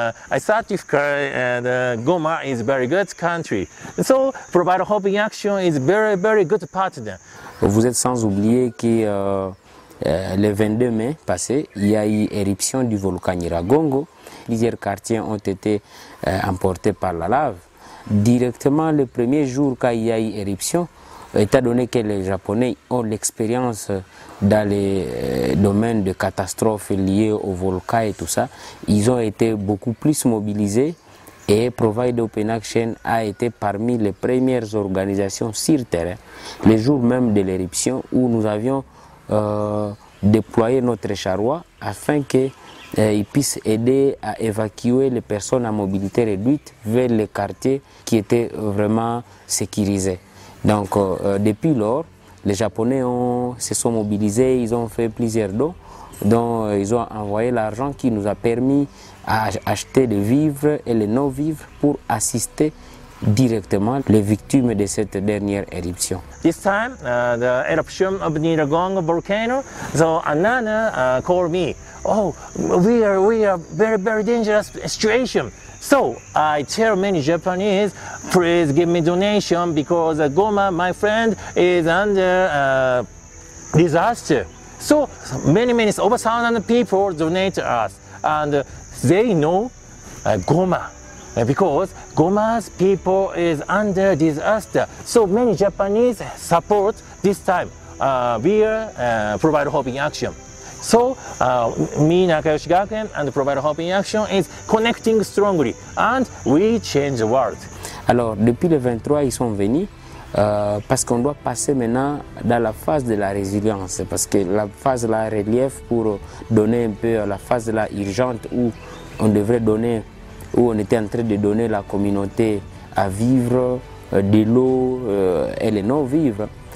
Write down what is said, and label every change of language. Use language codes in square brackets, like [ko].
[en] I certify Goma is a very good country. So Provide Hope in Action is very good partner. [fr] Vous êtes sans oublier que le 22 mai passé, il y a eu éruption du volcan Nyiragongo. Plusieurs quartiers ont été emportés par la lave. Directement le premier jour quand il y a eu éruption, étant donné que les Japonais ont l'expérience dans les domaines de catastrophes liées au volcan et tout ça, ils ont été beaucoup plus mobilisés, et Provide Open Action a été parmi les premières organisations sur terrain, les jours même de l'éruption, où nous avions déployé notre charroi afin qu'ils puissent aider à évacuer les personnes à mobilité réduite vers les quartiers qui étaient vraiment sécurisés. Donc depuis lors, les Japonais se sont mobilisés, ils ont fait plusieurs dons, dont ils ont envoyé l'argent qui nous a permis d'acheter des vivres et les non-vivres pour assister directement les victimes de cette dernière éruption. [en] This time, the eruption of Nyiragongo volcano, so Anana called me. Oh, we are very dangerous situation. So I tell many Japanese, please give me donation because Goma, my friend, is under disaster. So many over 1,000 people donate to us, and they know Goma. Because Goma's people is under disaster. So many Japanese support this time. We provide Hope in Action. So me, Nakayoshi Gakuen, and Provide Hope in Action is connecting strongly, and we change the world. [fr] Alors, depuis le 23, ils sont venus parce qu'on doit passer maintenant dans la phase de la résilience. Parce que la phase de la relief pour donner un peu la phase de la urgente où on devrait donner, où on était en train de donner la communauté à vivre, de l'eau et les non-vivre.